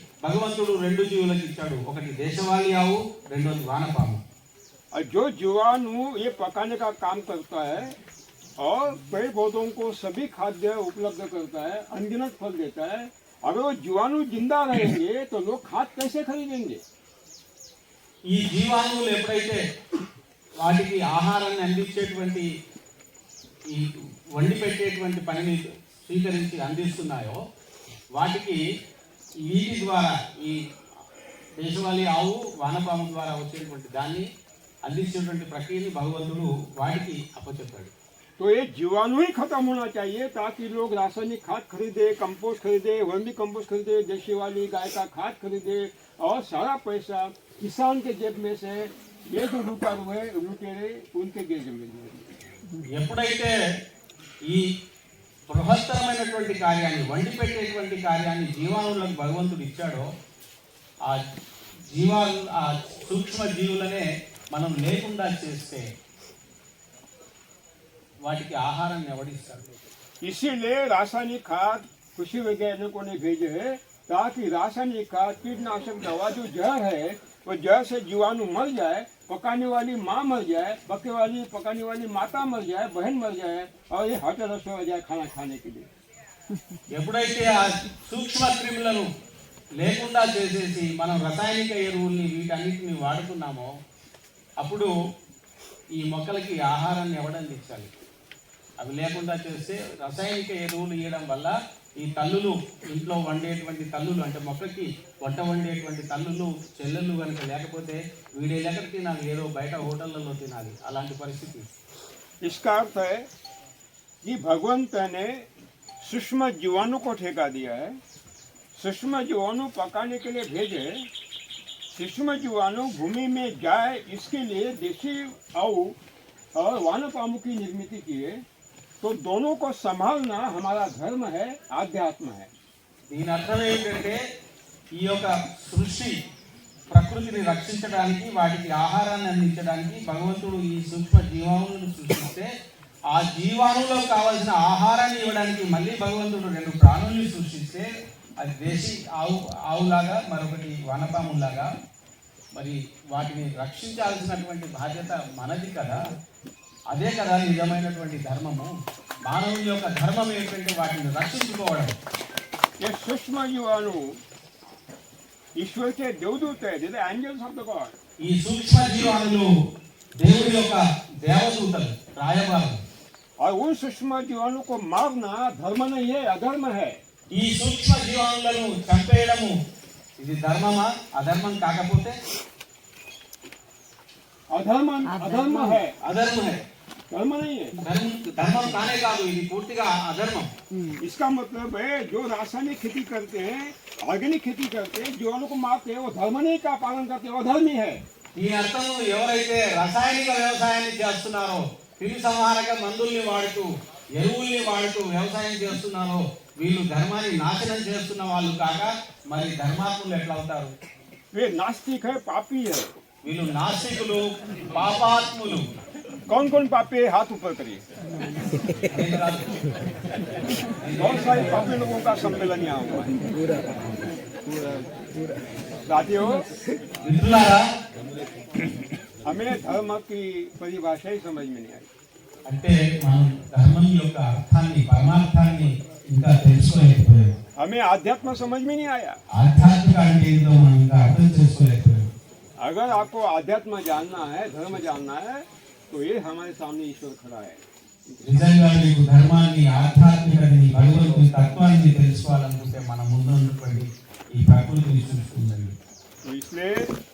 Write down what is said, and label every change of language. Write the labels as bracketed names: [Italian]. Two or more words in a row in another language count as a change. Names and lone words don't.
[Telugu] భగవంతుడు రెండు జీవులకు ఇచ్చాడు, ఒకటి దేశవాళీ ఆవు, రెండోది వానపాము. [Hindi] और जो जीवाणु ये पकाने का काम करता है और पेड़ पौधों को सभी खाद्य उपलब्ध करता है, अनगिनत फल देता है, अगर वो जीवाणु जिंदा रहेंगे तो लोग खाद कैसे खरीदेंगे? [Telugu] ఈ జీవాణువులు ఎప్పుడైతే వాటికి ఆహారాన్ని అందించేటువంటి ఈ వండి పెట్టేటువంటి పనిని స్వీకరించి అందిస్తున్నాయో వాటికి వీటి ద్వారా ఈ దేశవాళీ ఆవు వానపాము ద్వారా వచ్చేటువంటి దాన్ని అందించేటువంటి ప్రక్రియని భగవంతుడు వాటికి అప్పచెప్పాడు. [Hindi] तो ये जीवाणु ही खत्म होना चाहिए ताकि लोग रासायनिक खाद खरीदे, कंपोस्ट खरीदे, वर्मी कंपोस्ट खरीदे, देशी वाली गाय का खाद खरीदे और सारा पैसा किसान के जेब में से ये जो लुटेरे उनके जेब में जाएगी. [Telugu] ఎప్పుడైతే ఈ బృహత్తరమైనటువంటి కార్యాన్ని వండి పెట్టేటువంటి కార్యాన్ని జీవాణువులకు భగవంతుడు ఇచ్చాడో ఆ సూక్ష్మ జీవులనే మనం లేకుండా చేస్తే వాటికి ఆహారాన్ని ఎవడిస్తాడు? [Hindi] इसीलिए रासायनिक खाद कृषि वैज्ञानिकों ने भेजे है ताकि रासायनिक खाद कीटनाशक दवा जो जहर है वो जहर से जीवाणु मर जाए, पकाने वाली माँ मर जाए, पकाने वाली माता मर जाए, बहन मर जाए और ये हॉटेल हो जाए खाना खाने के लिए. [Telugu] ఎప్పుడైతే ఆ సూక్ష్మ క్రిములను లేకుండా చేసేసి మనం రసాయనిక ఎరువుల్ని వీటన్నిటిని వాడుతున్నామో అప్పుడు ఈ మొక్కలకి ఆహారాన్ని ఎవడందించాలి? అవి లేకుండా చేస్తే రసాయనిక ఎరువులు ఇవ్వడం వల్ల ఈ తల్లులు ఇంట్లో వండేటువంటి తల్లులు అంటే మొక్కకి వంట వండేటువంటి తల్లులు చెల్లెళ్ళు కనుక లేకపోతే వీడే ఎక్కడ తినాలి, ఏదో బయట హోటళ్లలో తినాలి. అలాంటి పరిస్థితి. [Hindi] इसका अर्थ है कि भगवंत ने सूक्ष्म जीवाणु को ठेका दिया है, सूक्ष्म जीवाणु पकाने के लिए भेजे, सूक्ष्म जीवाणु भूमि में जाए इसके लिए देशी आऊ और वानपामु की निर्मित की है. तो दोनों को संभालना हमारा धर्म है, आध्यात्म है. [Telugu] దీని అర్థం ఏంటంటే ఈ యొక్క సృష్టి ప్రకృతిని రక్షించడానికి వాటికి ఆహారాన్ని అందించడానికి భగవంతుడు ఈ సూక్ష్మ జీవాణువులను సృష్టిస్తే ఆ జీవాణువులకు కావాల్సిన ఆహారాన్ని ఇవ్వడానికి మళ్ళీ భగవంతుడు రెండు ప్రాణుల్ని సృష్టిస్తే అది దేశీ ఆవులాగా మరొకటి వనపాములాగా మరి వాటిని రక్షించాల్సినటువంటి బాధ్యత మనది కదా. అదే కదా నిజమైనటువంటి ధర్మము. మానవుని యొక్క ధర్మం ఏంటంటే వాటిని రక్షించుకోవడం. [Hindi] ये सूक्ष्म जीवाणु ईश्वर के देवदूत है, [English] angels of the god. [Telugu] ఈ సూక్ష్మ జీవాణులు దేవుడి యొక్క దేవదూతలు, రాయబారులు. [Hindi] और उन सूक्ष्म जीवाणु को मारना धर्म नहीं है, अधर्म है. [Telugu] ఈ సూక్ష్మ జీవాణులను చంపేయడము ఇది ధర్మమా? అధర్మం కాకపోతే [Hindi] अधर्म है, [Telugu] అధర్మం है, [Hindi] धर्म नहीं है. [Telugu] ధర్మం కానే కాదు, ఇది పూర్తిగా అధర్మం. [Hindi] इसका मतलब है जो रासायनिक खेती करते हैं, ऑर्गेनिक खेती करते हैं, जीवाणु को मारते हैं, वो धर्म नहीं का पालन करते हैं, वो धर्मी है. [Telugu] దీని అర్థం ఎవరైతే రసాయనిక వ్యవసాయాన్ని చేస్తున్నారో, క్రిమి సంహారక మందుల్ని వాడుతూ ఎరువుల్ని వాడుతూ వ్యవసాయం చేస్తున్నారో వీళ్ళు ధర్మాన్ని నాశనం చేస్తున్న వాళ్ళు కాక మరి ధర్మాత్ములు ఎట్లా అవుతారు? [Hindi] वे नास्तिक है, पापी है. [Telugu] వీళ్ళు నాస్తికులు, పాపాత్ములు. [Hindi] कौन कौन पापी है? हाथ ऊपर करिए. बहुत सारे पापी लोगों का सम्मेलन यहाँ हुआ है. साथियों, [Telugu] మిత్రులారా, [Hindi] हमें धर्म की परिभाषा ही समझ में नहीं आई. [Telugu] అంటే మనం ధర్మం యొక్క అర్థాన్ని, పరమార్థాన్ని ఇంకా తెలుసుకోలేకపోయాం. [Hindi] हमें आध्यात्म समझ में नहीं आया. [Telugu] ఆధ్యాత్మిక అంటే ఏంటో మనం ఇంకా అర్థం చేసుకోలేకపోయాం. [Hindi] अगर आपको आध्यात्म जानना है, धर्म जानना है, तो ये हमारे सामने ईश्वर खड़ा है. [Telugu] నిజంగా మీకు ధర్మాన్ని, ఆధ్యాత్మికతని, భగవంతుని తత్వాన్ని తెలుసుకోవాలనుకుంటే మన ముందు ఉన్నటువంటి ఈ ప్రకృతిని చూసుకుందండి. [Hindi] तो इसलिए